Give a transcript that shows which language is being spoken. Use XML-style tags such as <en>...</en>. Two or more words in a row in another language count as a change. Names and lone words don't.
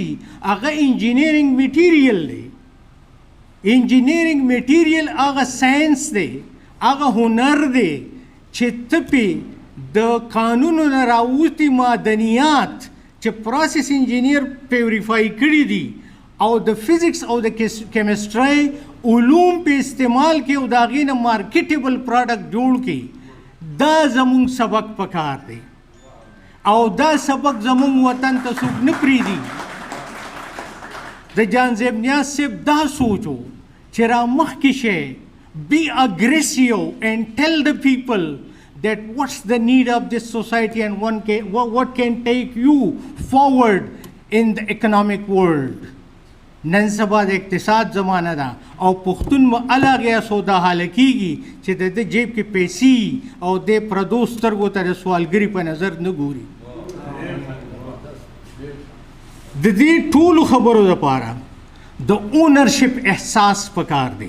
<ps>هغه</ps> <en>engineering material</en> <ps>دی.</ps> <en>engineering material</en> <ps>هغه ساينس دی، هغه هنر دی چې ته پې د قانونو نه راوتي معدنیات چې</ps> <en>process engineer purify</en> <ps>کړي دي او د فزیکس او د کیمسټرۍ علوم په استعمال کې او د هغې نه</ps> <en>marketable product</en> <ps>جوړ کړي. دا زمونږ سبق پکار دی او دا سبق زمونږ وطن ته څوک نه پرېږدي. د جهانزیب نیاز صاحب دا سوچ و چې را مخکې شئ،</ps> <en>be aggressive and tell the people that what's the need of this society and what can take you forward in the economic world.</en> <ps>نن سبا د اقتصاد زمانه ده او پښتون به هغه سودا حاله کېږي چې د جیب کې پیسې او د پردو سترګو ته د سوالګري په نظر نه ګوري. د دې ټولو خبرو دپاره د اونرشپ احساس پکار دی.</ps>